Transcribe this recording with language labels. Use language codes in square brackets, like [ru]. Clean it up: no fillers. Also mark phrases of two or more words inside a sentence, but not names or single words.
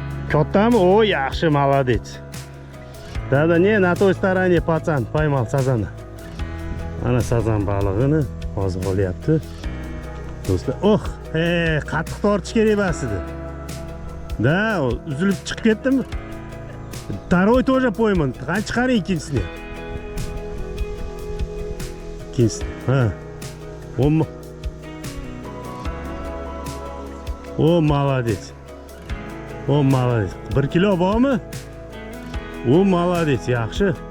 [uz] Kattami? O, yaxshi, [ru] молодец. Да, не, на той стороне пацан поймал сазана. [uz] Ana sazan balig'ini hozir olyapti. Do'stlar, qattiq tortish kerak emas edi. Da, uzilib chiqib ketdimi? [ru] Второй тоже пойман. [uz] Qani chiqaring ikkinchisini. Ikkinchisi. Ha. [ru] O, молодец. [uz] O, молодец. 1 kilo bormi? O, молодец, yaxshi.